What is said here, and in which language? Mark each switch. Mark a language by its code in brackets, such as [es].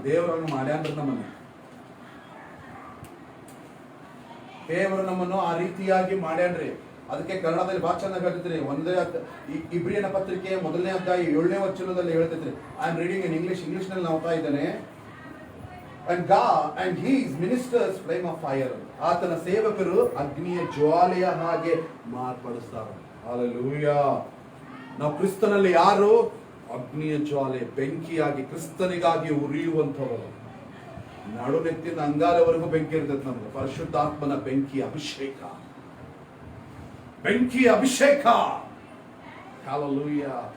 [kn] ದೇವರನ್ನು ಮಾಡ್ಯಾಂದ್ರೆ ನಮ್ಮನ್ನ, ದೇವರು ನಮ್ಮನ್ನು ಆ ರೀತಿಯಾಗಿ ಮಾಡ್ಯಾನ್ರಿ. ಅದಕ್ಕೆ ಕನ್ನಡದಲ್ಲಿ ಬಹಳ ಚೆನ್ನಾಗಿ ಹೇಳ್ತಿದ್ರಿ. ಇಬ್ರಿಯನ ಪತ್ರಿಕೆ 1ನೇ ಅಧ್ಯಾಯ 7ನೇ ವಚನದಲ್ಲಿ ಹೇಳ್ತಿದ್ರಿ. [en] I am reading in English [kn] ನಲ್ಲಿ ಓದ್ತಾ ಇದ್ದೇನೆ. [en] And God and his ministers flame of fire. [kn] ಆತನ ಸೇವಕರು ಅಗ್ನಿಯ ಜ್ವಾಲೆಯ ಹಾಗೆ ಮಾರ್ಪಡಿಸ್ತಾರೆ. ಹಲ್ಲೆಲೂಯಾ. ನಾವು ಕ್ರಿಸ್ತನಲ್ಲಿ ಯಾರು? ಅಗ್ನಿಯ ಜ್ವಾಲೆ, ಬೆಂಕಿಯಾಗಿ ಕ್ರಿಸ್ತನಿಗಾಗಿ ಉರಿಯುವಂಥವರು. ನಡುನೆತ್ತಿನ ಅಂಗಾಲವರೆಗೂ ಬೆಂಕಿ ಇರ್ತದೆ ನಮ್ಗೆ. ಪರಿಶುದ್ಧಾತ್ಮನ ಬೆಂಕಿ ಅಭಿಷೇಕ, ಬೆಂಕಿ ಅಭಿಷೇಕ. ಹಲ್ಲೆಲೂಯಾ.